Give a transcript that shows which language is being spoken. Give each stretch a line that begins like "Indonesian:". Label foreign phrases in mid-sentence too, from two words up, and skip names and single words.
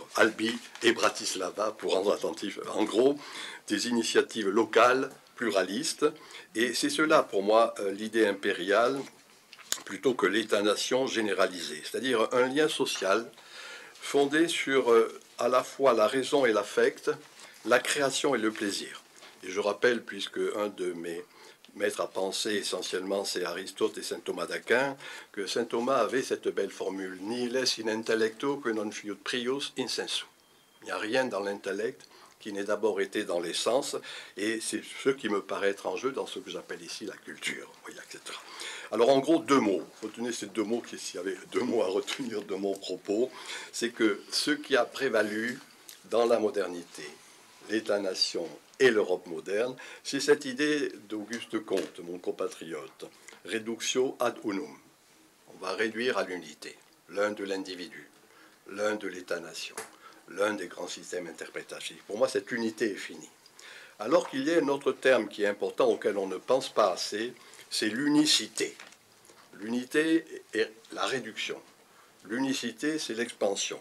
French: Albi et Bratislava, pour rendre attentif, en gros, des initiatives locales, pluralistes, et c'est cela, pour moi, l'idée impériale, plutôt que l'État-nation généralisé, c'est-à-dire un lien social fondé sur à la fois la raison et l'affect, la création et le plaisir. Et je rappelle, puisque un de mes maîtres à penser essentiellement c'est Aristote et saint Thomas d'Aquin, que saint Thomas avait cette belle formule «
Latin: Nihil est in intellecto que non fiut prius in sensu ».
French: Il n'y a rien dans l'intellect qui n'ait d'abord été dans les sens, et c'est ce qui me paraît être en jeu dans ce que j'appelle ici la culture, etc. Alors en gros, deux mots. Retenez ces deux mots, s'il y avait deux mots à retenir de mon propos, c'est que ce qui a prévalu dans la modernité, l'État-nation et l'Europe moderne, c'est cette idée d'Auguste Comte, mon compatriote,
Latin: reductio ad unum.
French: On va réduire à l'unité, l'un de l'individu, l'un de l'État-nation, l'un des grands systèmes interprétatifs. Pour moi, cette unité est finie. Alors qu'il y a un autre terme qui est important, auquel on ne pense pas assez, c'est l'unicité. L'unité est la réduction. L'unicité, c'est l'expansion.